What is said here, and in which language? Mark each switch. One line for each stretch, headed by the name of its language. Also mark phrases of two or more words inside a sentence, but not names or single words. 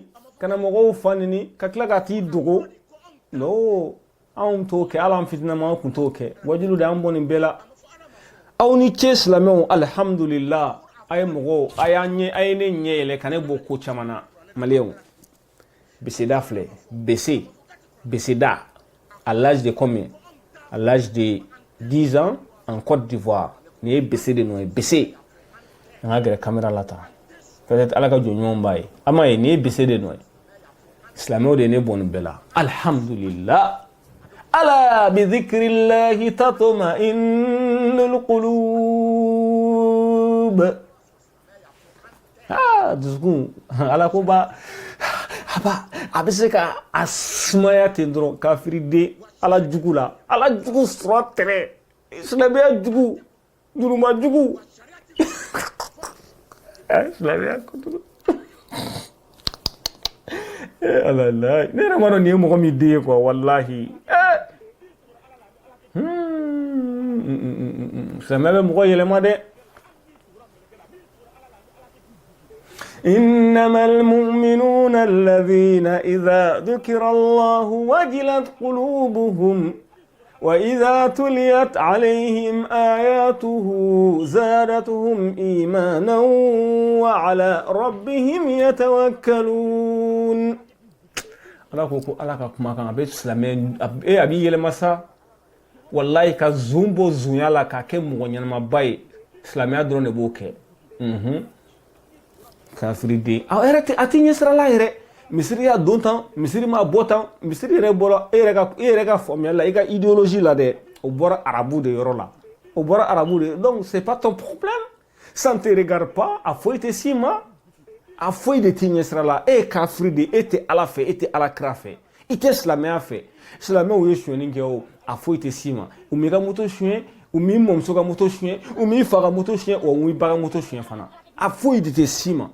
Bambara: kana mɔgɔw fa nini ka tila ka t'i dogo no anw t'o kɛ hali an fitinama an kun t'o kɛ wajulu de an bɔ nin bɛɛ la aw ni ce silamɛw alhamdulillah a ye mɔgɔw a ye ne ɲɛ yɛlɛ ka ne bɔ ko caman na maliyɛnw beseda filɛ beseda
French: à l'âge de combien à l'âge de 10 ans en Côte d'Ivoire
Bambara: ni ye bese de nɔ ye bese an ka gɛrɛ caméra la tan peut-être ala ka jɔ ɲumanw b'a ye a ma ye ni ye bese de nɔ ye silamɛw de ye ne bɔ nin bɛɛ la alhamdulillah
Arabic: ألا بذكر الله تطمئن
Bambara: qulub dusukun ala ko ba haba a bɛ se ka a sumaya ten dɔrɔn kafiriden ala jugu la ala jugu sɔrɔ tɛrɛ silamɛya jugu juruma jugu silamɛya kojugu ala la ne yɛrɛ ma dɔn nin ye mɔgɔ min den ye quoi wallahi silamɛya bɛ mɔgɔ yɛlɛma dɛ.
Arabic: إنما المؤمنون الذين إذا ذكر الله وجلت قلوبهم وإذا تليت عليهم آياته زادتهم إيمانا وعلى ربهم يتوكلون.
Bambara: ala ka kuma kan a bɛ silamɛ a b'i yɛlɛma sa wallahi ka zun bɔ zunya la k'a kɛ mɔgɔ ɲɛnamaba ye silamɛya dɔrɔn de b'o kɛ. kafiriden a tɛ ɲɛ sira la yɛrɛ misiri y'a don tan misiri m'a bɔ tan misiri yɛrɛ bɔra e yɛrɛ ka faamuyali la i ka idéologie la dɛ o bɔra arabu de yɔrɔ la o bɔra arabu de
French: donc c'est pas ton problème ça ne te regarde pas
Bambara: a foyi tɛ s'i ma a foyi de t'i ɲɛ sira la e ye kafiri de e tɛ ala fɛ e tɛ ala kira fɛ i tɛ silamɛya fɛ silamɛw ye sonyɛni kɛ o a foyi tɛ s'i ma u m'i ka moto sonyɛ u m'i mɔmuso ka moto sonyɛ u m'i fa ka moto sonyɛ wa u m'i ba ka moto sonyɛ fana a foyi de tɛ s'i ma.